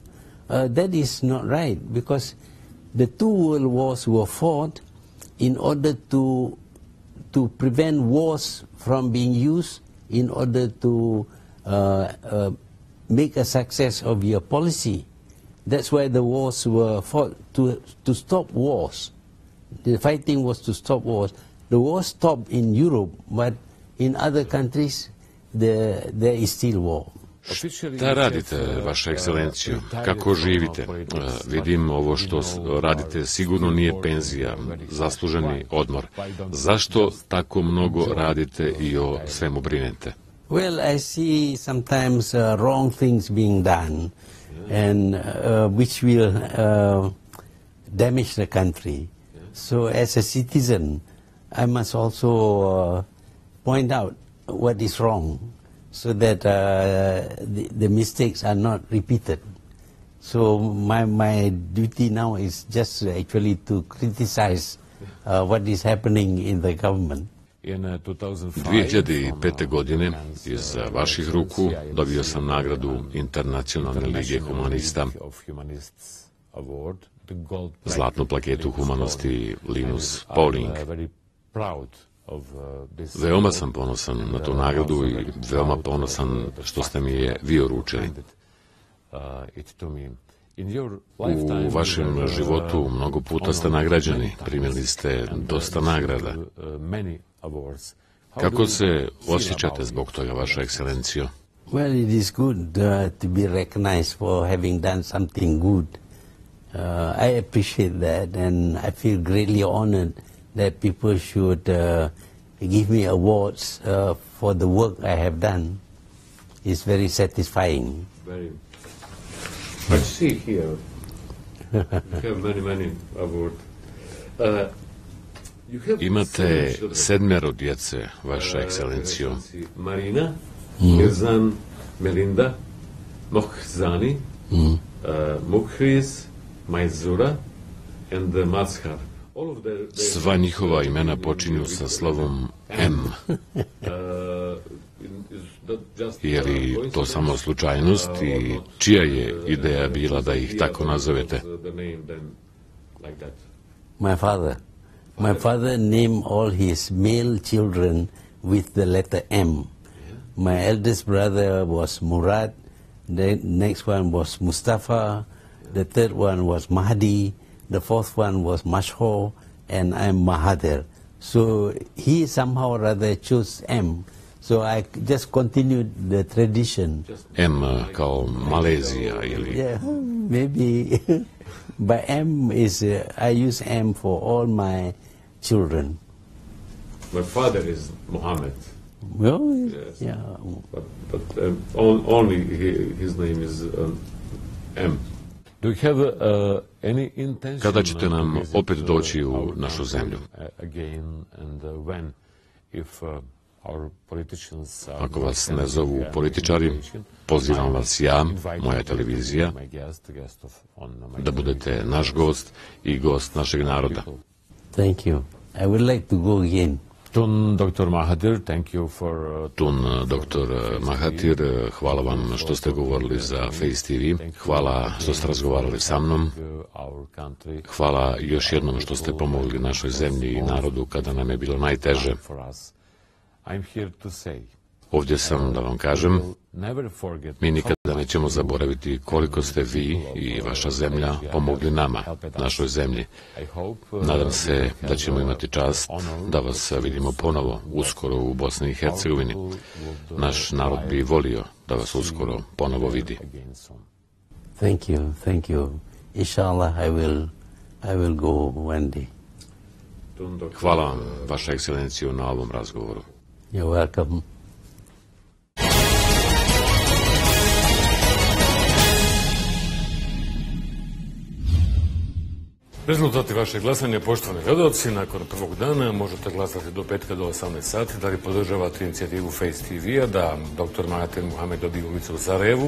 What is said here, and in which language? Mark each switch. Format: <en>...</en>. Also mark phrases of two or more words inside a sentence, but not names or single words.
<en>That is not right, because the 2 world wars were fought in order to prevent wars from being used in order to make a success of your policy. That's why the wars were fought, to stop wars. The fighting was to stop wars. The war stopped in Europe, but in other countries there is still war.</en> <bs>Šta radite, vaša ekscelencijo? Kako živite? Vidim ovo što radite sigurno nije penzija, zasluženi odmor. Zašto tako mnogo radite i o svemu brinete?</bs> <en>Well, I see sometimes wrong things being done, and which will damage the country. So as a citizen, I must also point out what is wrong, so that the mistakes are not repeated. So my duty now is just actually to criticize what is happening in the government.</en> <bs>2005. godine iz vaših ruku dobio sam nagradu Internacionalne lige humanista, zlatnu plaketu humanosti Linus Pauling. Veoma sam ponosan na tu nagradu i veoma ponosan što ste mi je vi uručili. U vašem životu mnogo puta ste nagrađeni, primili ste dosta nagrada. Kako se osjećate zbog toga, vaša ekscelencijo?</bs> <en>Well, it is good to be recognized for having done something good. I appreciate that, and I feel greatly honored that people should give me awards for the work I have done. It's very satisfying. But see here, you have many awards.</en> <bs>Imate 7 djece, vaša ekscelencijo. Marina, Irzan, Melinda, Mohzani, Mukhriz, Majzura and Mazhar. Sva njihova imena počinju sa slovom M. Je li to samo slučajnost i čija je ideja bila da ih tako nazovete?</bs> <en>My father named all his male children with the letter M. My eldest brother was Murad, the next one was Mustafa, the third one was Mahdi, the fourth one was Mashhor, and I'm Mahathir. So he somehow rather chose M. So I just continued the tradition.</en> <bs>M kao Malezija ili?</bs> <en>Yeah, maybe. But M is, I use M for all my children. My father is Mohamed. Well, yes. Yeah. But only his name is M. Do you have any intention?</en> <bs>Kada ćete nam opet doći u našu zemlju?</bs> <en>Again, and when, if our politicians are...</en> <bs>Ako vas ne zovu političari, pozivam vas ja, moja televizija, da budete naš gost i gost našeg naroda.</bs> <en>Thank you. I would like to go again. Tun Dr. Mahathir, thank you for...</en> <bs>Tun Dr. Mahathir, hvala vam što ste govorili za Facetv, hvala što ste razgovarali sa mnom, hvala još jednom što ste pomogli našoj zemlji i narodu kada nam je bilo najteže. Ovdje sam da vam kažem, mi nikada nećemo zaboraviti koliko ste vi i vaša zemlja pomogli nama, našoj zemlji. Nadam se da ćemo imati čast da vas vidimo ponovo, uskoro u Bosni i Hercegovini. Naš narod bi volio da vas uskoro ponovo vidi.</bs> <en>Thank you. Inshallah, I will go one day.</en> <bs>Hvala vam, vaša ekscelencijo, na ovom razgovoru.</bs> <en>You're welcome.</en> <bs>Rezultati vašeg glasanja, poštovani gledalci, nakon prvog dana možete glasati do petka do 18 sati. Da li podržavate inicijativu Facetv-a da dr. Mahathir Mohamed dobije ulicu u Sarajevu?</bs>